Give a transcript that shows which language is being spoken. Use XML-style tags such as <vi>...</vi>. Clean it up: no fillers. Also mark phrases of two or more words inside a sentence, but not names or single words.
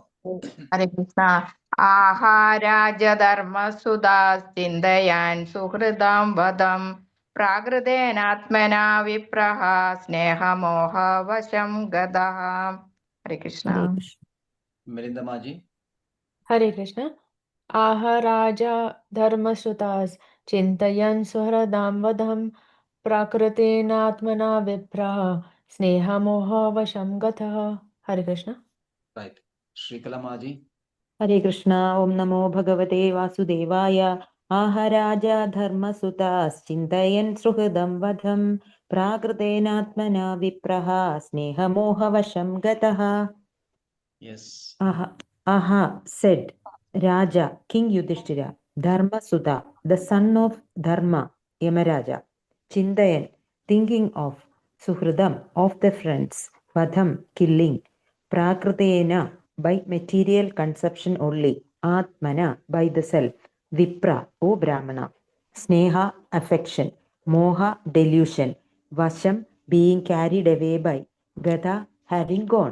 <sa>ഹരേ കൃഷ്ണ. ആഹാരാജധർമ്മസുധാ ചിന്തയാൻ സുഹൃദാം വദം പ്രാകൃതേനാത്മനാ വിപ്രഹ സ്നേഹമോഹവശം ഗതഃ. ഹരേ കൃഷ്ണ. മിലിന്ദമാജി. Hare Krishna. आहराज धर्मसुतश् चिन्तयन् सुहृदां वधं प्राकृतेनात्मना विप्रह स्नेहमोह वशं गतः. Hare Krishna. റൈറ്റ്. ശ്രീകലമാജി. ഹരേ കൃഷ്ണ. ഓം നമോ ഭഗവതേ വാസുദേവായ. ആഹരാജ ധർമ്മസുതാശ്ചിന്തയൻ സുഹൃദം വധം പ്രാകൃതേനാത്മനാ വിപ്രഹ സ്നേഹമോഹവശം ഗതഃ.</sa> <en>Aha said, Raja, King Yudhishthira, Dharmasudha, the son of Dharma, Yamaraja, Chindayan, thinking of, Suhridam, of the friends, Vadham, killing, Prakritena, by material conception only, Atmana, by the self, Vipra, O Brahmana, Sneha, affection, Moha, delusion, Vasham, being carried away by, Gada, having gone.</en>